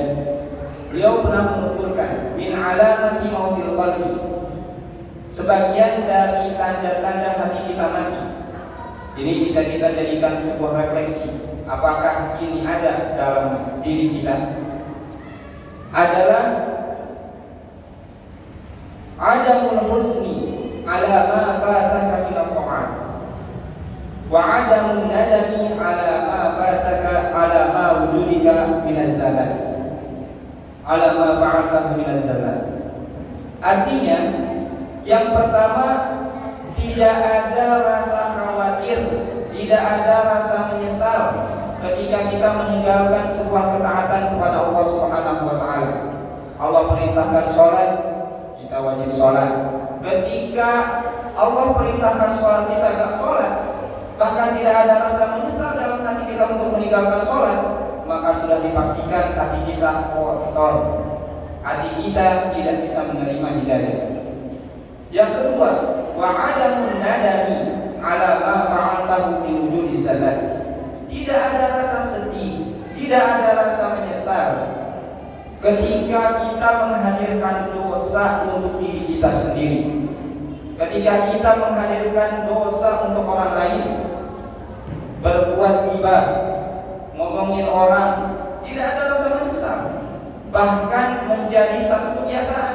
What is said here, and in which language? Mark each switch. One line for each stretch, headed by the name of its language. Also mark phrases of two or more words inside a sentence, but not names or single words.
Indonesian: Beliau pernah menuturkan,
Arabic: من علامات موت القلب,
Indonesian: sebagian dari tanda-tanda hati kita mati. Ini bisa kita jadikan sebuah refleksi. Apakah ini ada dalam diri kita?
Arabic: Adalah عدم الحزن على ما فاتك من الطاعات، وعدم الندم على ما فاتك على ما وجودك من الزلات، على ما فعلته من الزلات, ala ma fa'altahu min az-zalat.
Indonesian: Artinya, yang pertama, tidak ada rasa khawatir, tidak ada rasa menyesal ketika kita meninggalkan sebuah ketaatan kepada Allah
Arabic: سبحانه وتعالى.
Indonesian: Allah perintahkan sholat, kita wajib sholat. Ketika Allah perintahkan sholat, kita gak sholat, bahkan tidak ada rasa menyesal dalam hati kita untuk meninggalkan sholat, maka sudah dipastikan hati kita kotor, hati kita tidak bisa menerima hidayah. Yang kedua,
Arabic: وعدم الندم على ما فعلته من وجود زلات.
Indonesian: Tidak ada rasa sedih, tidak ada rasa menyesal ketika kita menghadirkan dosa untuk diri kita sendiri, ketika kita menghadirkan dosa untuk orang lain, berbuat ghibah, ngomongin orang, tidak ada rasa menyesal, bahkan menjadi satu kebiasaan.